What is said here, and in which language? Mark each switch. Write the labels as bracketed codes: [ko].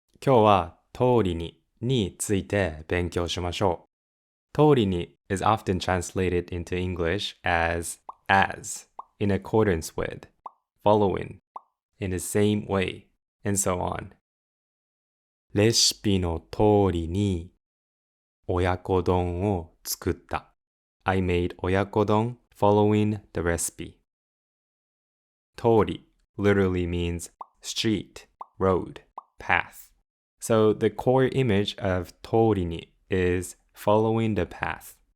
[ja] 今日は通りについて勉強しましょう。 [en] 通りに is often translated into English as, in accordance with, following, in the same way, and so on. [ja] レシピの通りに親子丼を作った。 [en] I made 親子丼 following the recipe. 通り literally means street, road, path. So the core image of 通りに is following the path.